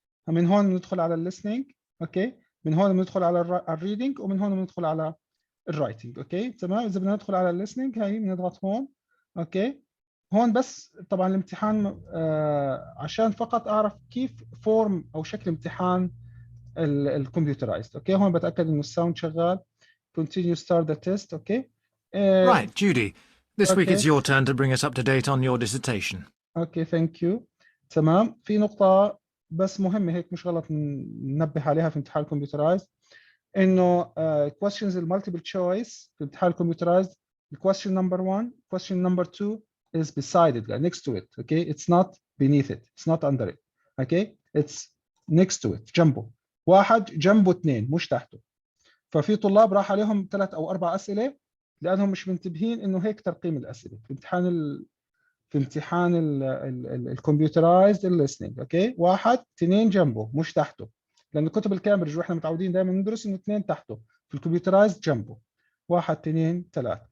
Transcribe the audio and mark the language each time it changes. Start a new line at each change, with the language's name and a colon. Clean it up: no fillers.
Arabic: من هون ندخل على الليسننج. أوكي، من هون بندخل على الريدنج، ومن هون بندخل على الرايتنج. أوكي تمام. إذا بدنا ندخل على الليسننج هاي بنضغط هون. أوكي، هون بس طبعا الامتحان عشان فقط أعرف كيف فورم أو شكل امتحان الكمبيوترايزد. أوكي، هون بتأكد إنه الساوند شغال.
English: Continue start the test. Okay. Right, Judy. This week it's your turn to bring us up to date on your dissertation. Okay, thank you. تمام.
Arabic: في نقطة بس مهمة هيك مش غلط ننبه عليها في امتحان الكمبيوترايز، إنه
English: questions multiple choice
Arabic: في امتحان الكمبيوترايز.
English: question number 1, question number 2 is beside it, next to it. Okay, it's not beneath it, it's not under it. Okay, it's next to it, جنبه.
Arabic: واحد جنبه اثنين مش تحته. ففي طلاب راح عليهم 3 أو 4 أسئلة لأنهم مش منتبهين إنه هيك ترقيم الأسئلة في امتحان الكمبيوترايزد الليسننج. اوكي، 1 2 جنبه مش تحته، لأن كتب الكامبريدج واحنا متعودين دائما ندرس إنه 2 تحته، في الكمبيوترايزد جنبه 1 2 3.